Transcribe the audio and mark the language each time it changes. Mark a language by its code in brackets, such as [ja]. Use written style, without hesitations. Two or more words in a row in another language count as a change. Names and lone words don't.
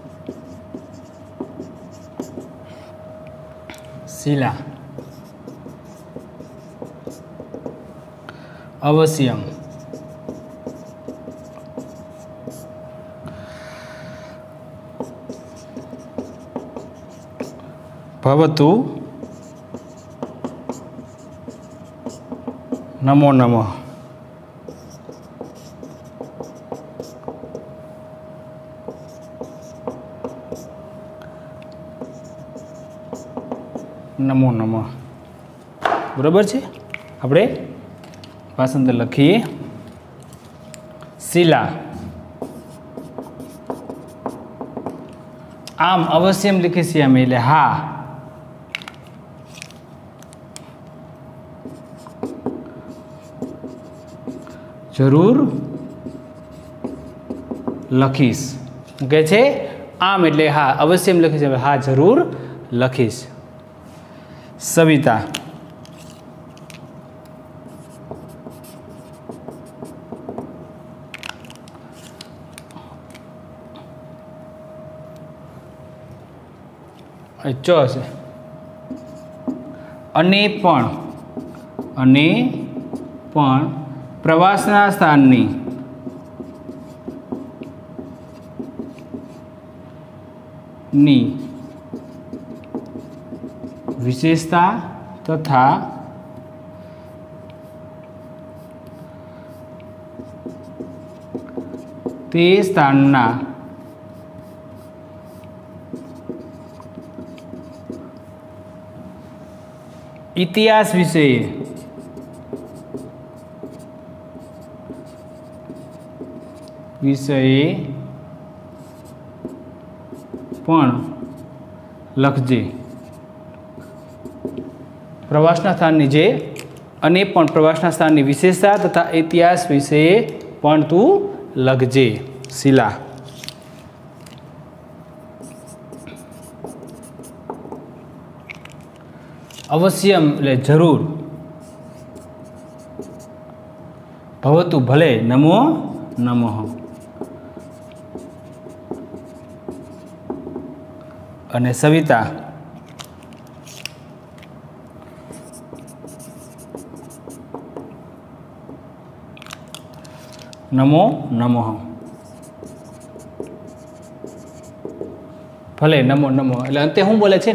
[sa] शीला अवश्यम भवतु नमो नमः। नमो नमः [hi] बराबर है। [gu] આપણે ભાષાંતર લખીએ। [sa] शीला आम अवश्यम लिखिष्यामि [gu] એટલે હા, જરૂર લખીશ। કહે છે આમ એટલે હા, અવશ્યમ લખીશ હા જરૂર લખીશ। [sa] सविता च [gu] છે અને પણ પ્રવાસના સ્થાનની ની વિશેષતા તથા તે સ્થાનના ઇતિહાસ વિષયે પણ લખજે। પ્રવાસના સ્થાનની જે અને પણ પ્રવાસના સ્થાનની વિશેષતા તથા ઇતિહાસ વિષયે પણ તું લખજે। [sa] शिला अवश्यम [gu] એટલે જરૂર, ભવતુ ભલે, [sa] नमो नमः। [gu] અને સવિતા [sa] नमो नमः, [gu] ભલે [sa] नमो नमः [gu] એટલે અંતે શું બોલે છે?